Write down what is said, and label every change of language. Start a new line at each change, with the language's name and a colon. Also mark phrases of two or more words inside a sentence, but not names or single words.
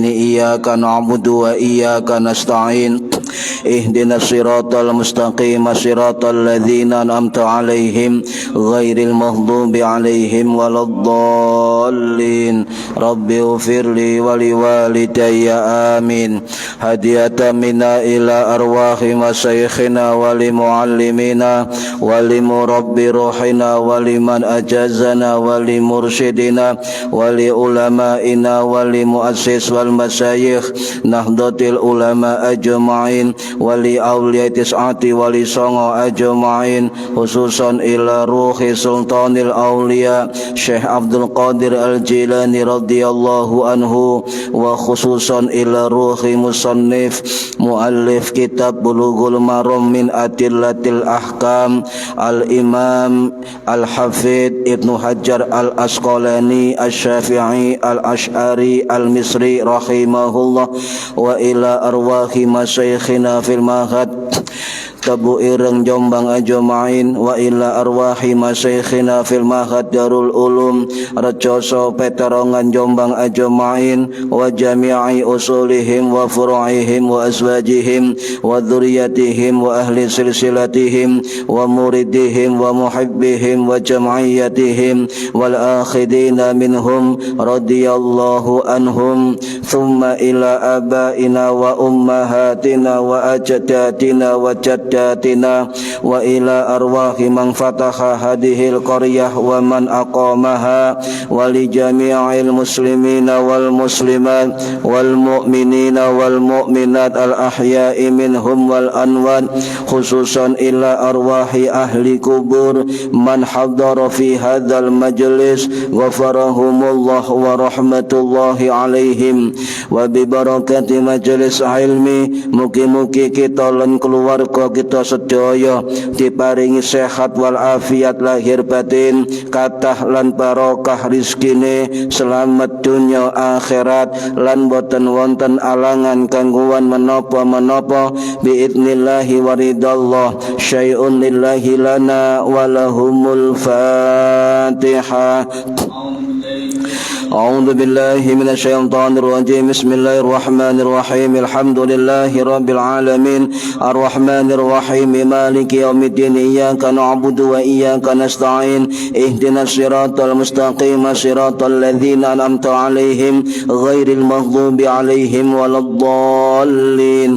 Arabic: إياك نعبد وإياك نستعين. اهدنا الصراط المستقيم صراط الذين أنعمت عليهم غير المغضوب عليهم ولا الضالين. رب اغفر لي ولوالدي آمين. هدية منا إلى أرواح مشايخنا ولمعلمينا ولمربي روحنا ولمن أجازنا ولمرشدينا ولعلمائنا ولمؤسس والمشايخ نهضة العلماء أجمعين وإلى أولياء التسعة وإلى سونغو أجمعين خصوصا إلى روح سلطان الأولياء الشيخ عبد القادر الجيلاني رضي الله عنه وخصوصا إلى روح مصنف مؤلف كتاب بلوغ المرام من أدلة الأحكام الإمام الحافظ ابن حجر العسقلاني الشافعي الأشعري المصري رحمه الله وإلى أرواح مشايخنا في المعهد تبو إيرنغ جومبانغ أجمعين وإلى أرواح مشايخنا في المعهد دار العلوم ريجوسو بيترونغان جومبانغ أجمعين وجميع أصولهم وفروعهم وأزواجهم وذرياتهم وأهل سلسلتهم ومريديهم ومحبيهم وجمعياتهم والآخذين منهم رضي الله عنهم ثم إلى آبائنا و أمهاتنا وأجدادنا وجداتنا وإلى أرواح من فتح هذه القرية ومن أقامها ولجميع المسلمين والمسلمات والمؤمنين والمؤمنات الأحياء منهم والأموات خصوصا إلى أرواح أهل القبور من حضر في هذا المجلس غفر الله لهم ورحمة الله عليهم وببركة مجلس العلم
Javanese: mugi-mugi kita lan keluarga kita sedaya diparingi sehat wal afiat lahir batin, kathah lan barokah rizkine, selamat dunya akhirat lan boten wonten alangan gangguan menapa-menapa
Arabic: بإذن الله ورضا الله. شيء لله لنا ولهم الفاتحة. أعوذ بالله من الشيطان الرجيم. بسم الله الرحمن الرحيم الحمد لله رب العالمين. الرحمن الرحيم مالك يوم الدين. إياك نعبد وإياك نستعين اهدنا الصراط المستقيم صراط الذين أنعمت عليهم غير المغضوب عليهم ولا الضالين.